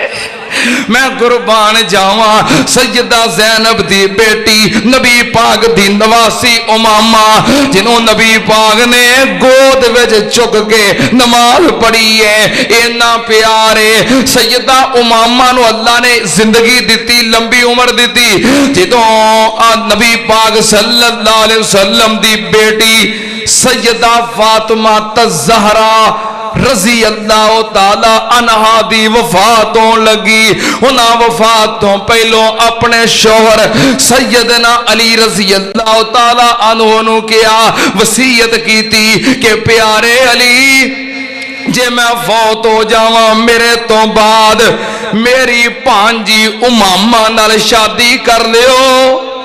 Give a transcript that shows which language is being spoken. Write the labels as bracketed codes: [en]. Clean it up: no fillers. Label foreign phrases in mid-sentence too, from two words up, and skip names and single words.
[pa] ਮੈਂ ਕੁਰਬਾਨ ਜਾਵਾਂ, ਸੱਯਦਾ ਜ਼ੈਨਬ ਦੀ ਬੇਟੀ ਨਬੀ ਪਾਕ ਦੀ ਨਵਾਸੀ ਉਮਾਮਾ ਜਿਨ੍ਹੋਂ ਨਬੀ ਪਾਕ ਨੇ ਗੋਦ ਵਿਚ ਚੁੱਕ ਕੇ ਨਮਾਜ਼ ਪੜ੍ਹੀ ਹੈ, ਇੰਨਾ ਪਿਆਰ ਹੈ। ਸੱਯਦਾ ਉਮਾਮਾ ਨੂੰ ਅੱਲਾਹ ਨੇ ਜ਼ਿੰਦਗੀ ਦੀ, ਲੰਬੀ ਉਮਰ ਦੀ। ਜਦੋਂ ਨਬੀ ਪਾਕ [ar] صلى الله عليه وسلم [pa] ਦੀ ਬੇਟੀ ਸੱਯਦਾ ਫ਼ਾਤਿਮਾ ਤਜ਼ਹਰਾ [ar] رضي الله تعالى عنها [pa] ਦੀ ਵਫ਼ਾਤ ਹੋਣ ਲੱਗੀ, ਉਨ੍ਹਾਂ ਵਫ਼ਾਤ ਤੋਂ ਪਹਿਲੋਂ ਅਪਣੇ ਸ਼ੌਹਰ ਸੱਯਦਨਾ ਅਲੀ [ar] رضي الله تعالى عنه [pa] ਨੂੰ ਕੀਆ, ਵਸੀਅਤ ਕੀ ਥੀ ਕਿ ਪਿਆਰੇ ਅਲੀ ਜੇ ਮੈਂ ਫ਼ੌਤ ਹੋ ਜਾਵਾਂ, ਮੇਰੇ ਤੋਂ ਬਾਅਦ ਮੇਰੀ ਭਾਂਜੀ ਉਮਾਮਾ ਨਾਲ ਸ਼ਾਦੀ ਕਰ ਲਿਓ।